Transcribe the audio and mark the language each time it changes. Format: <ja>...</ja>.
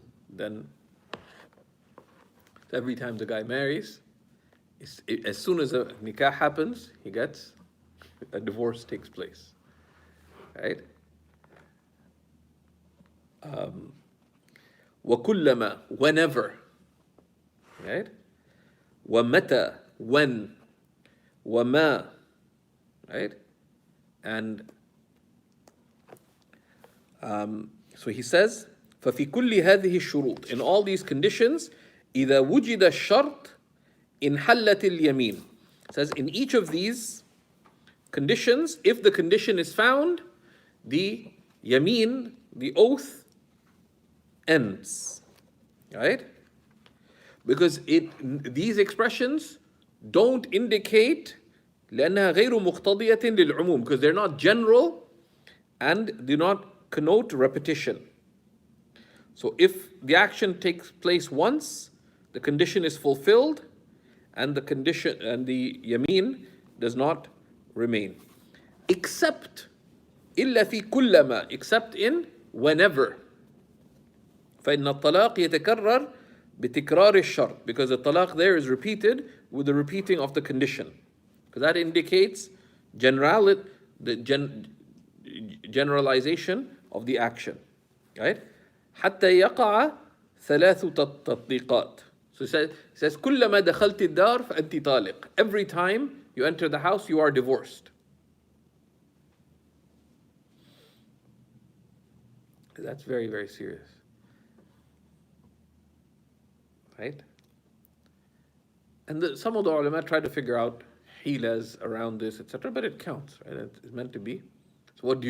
<en>Then every time the guy marries, as soon as a nikah happens, a divorce takes place, right? وكلما, whenever, right? ومتى, when, وما, right? And so he says,</en> <ar>ففي كل هذه الشروط,</ar> <en>in all these conditions,</en> <ar>إذا وجد الشرط انحلت اليمين.</ar> <en>It says in each of these conditions, if the condition is found, the yamin, the oath, ends, right? Because these expressions don't indicate</en> <ar>لأنها غير مقتضية للعموم,</ar> <en>because they're not general and do not connote repetition. So if the action takes place once, the condition is fulfilled, and the condition and the yamin does not remain, except</en> <ar>إلا في كلما,</ar> <en>except in whenever.</en> <ar>فإن الطلاق يتكرر بتكرار الشرط,</ar> <en>because the talaq there is repeated with the repeating of the condition, because that indicates generalization of the action, right?</en> <ar>حتى يقع ثلاث تطبيقات.</ar> <en>So it says</en> <ar>كلما دخلت الدار فأنت طالق.</ar> <en>Every time you enter the house, you are divorced. That's very, very serious, right? And some of the ulama try to figure out hilas around this, etc., but it counts, right? It's meant to be. So what do?</en>